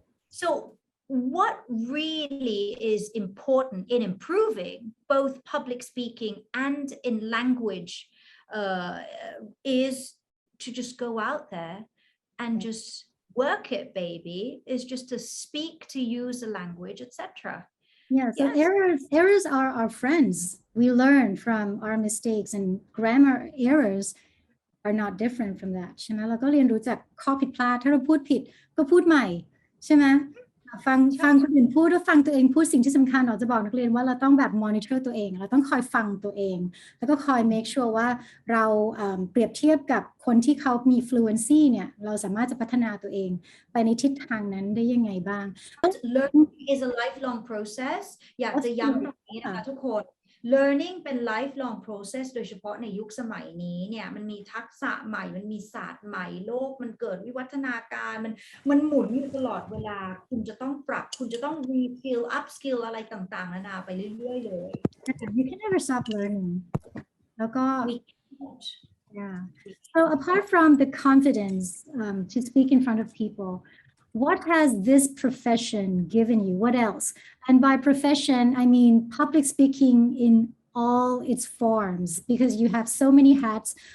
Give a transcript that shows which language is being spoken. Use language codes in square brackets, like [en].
[en] So what really is important in improving both public speaking and in language is to just go out there and just work it, baby, is just to speak, to use the language, etc. Yeah, so errors are our friends. We learn from our mistakes, and grammar errors are not different from that [th] ใช่ไหมเราก็เรียนรู้จากข้อผิดพลาดถ้าเราพูดผิดก็พูดใหม่ใช่ไหมฟังคนอื่นพูดแล้วฟังตัวเองพูดสิ่งที่สำคัญเราจะบอกนักเรียนว่าเราต้องแบบ monitor ตัวเองเราต้องคอยฟังตัวเองแล้วก็คอย make sure ว่าเราเปรียบเทียบกับคนที่เขามี fluency เนี่ยเราสามารถจะพัฒนาตัวเองไปในทิศทางนั้นได้ยังไงบ้าง [en] Learning is a lifelong process [th] อยากจะย้ำตรงนี้นะคะทุกคน Learning เป็น lifelong process โดยเฉพาะในยุคสมัยนี้เนี่ยมันมีทักษะใหม่มันมีศาสตร์ใหม่โลกมันเกิดวิวัฒนาการมันหมุนอยู่ตลอดเวลาคุณจะต้องปรับคุณจะต้อง reskill upskill อะไรต่างๆนานาไปเรื่อยๆเลย [en] You can never stop learning [th] แล้วก็ [en] Yeah. So apart from the confidence to speak in front of people, what has this profession given you? What else? And by profession, I mean public speaking in all its forms, because you have so many hats.